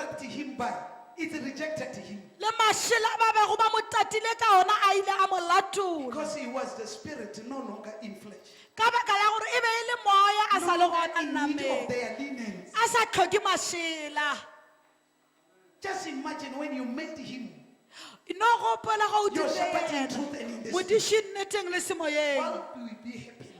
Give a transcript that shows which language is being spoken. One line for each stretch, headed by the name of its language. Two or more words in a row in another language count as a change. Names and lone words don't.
English: him by, it rejected him.
Northern Sotho: le mašela a ba bego ba mo tatile ka ona a ile a mo latola
English: Because he was the spirit, no longer in flesh.
Northern Sotho: ka baka la gore e be e le moya a sa le
English: No
Northern Sotho: gona
English: longer in need of
Northern Sotho: nnameng
English: their linens.
Northern Sotho: a sa tlhoke mašela
English: Just imagine when you met him,
Northern Sotho: no gopola ga o
English: your shepherd in
Northern Sotho: dilela
English: truth and in the spirit.
Northern Sotho: modiši nneteng le semoyeng
English: What will be happening